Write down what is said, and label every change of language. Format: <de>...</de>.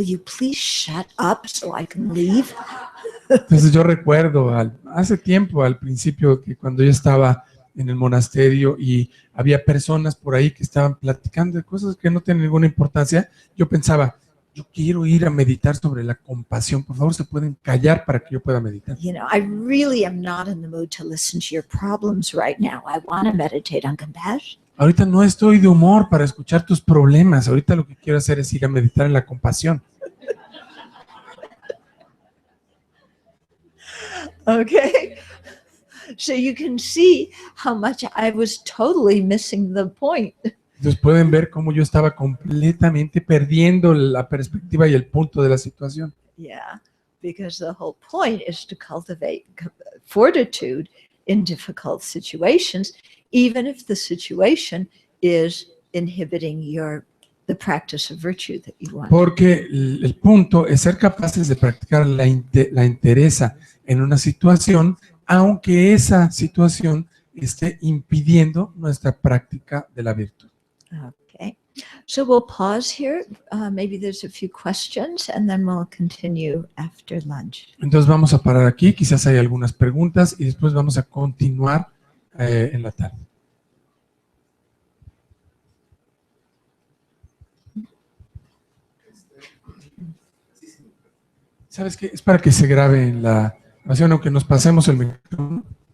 <en>Will you please shut up so I can leave?</en> <es>Entonces yo recuerdo hace tiempo, al principio, que cuando yo estaba en el monasterio y había personas por ahí que estaban platicando de cosas que no tienen ninguna importancia, yo pensaba, yo quiero ir a meditar sobre la compasión. Por favor, se pueden callar para que yo pueda meditar.</es> <en>I really am not in the mood to listen to your problems right now. I want to meditate on compassion.</en> <es>Ahorita no estoy de humor para escuchar tus problemas. Ahorita lo que quiero hacer es ir a meditar en la compasión.</es> <en>Okay. So you can see how much I was totally missing the point.</en> <es>Entonces pueden ver cómo yo estaba completamente perdiendo la perspectiva y el punto de la situación.</es> <en>Yeah, because the whole point is to cultivate fortitude in difficult situations, even if the situation is inhibiting the practice of virtue that you want.</en> <es>Porque el punto es ser capaces de practicar la entereza en una situación, aunque esa situación esté impidiendo nuestra práctica de la virtud.</es> <en>Okay. So we'll pause here. Maybe there's a few questions, and then we'll continue after lunch.</en> <es>Entonces vamos a parar aquí, quizás hay algunas preguntas y después vamos a continuar en la tarde. ¿Sabes qué? Es para que se grabe en la grabación, aunque nos pasemos el micrófono.</es>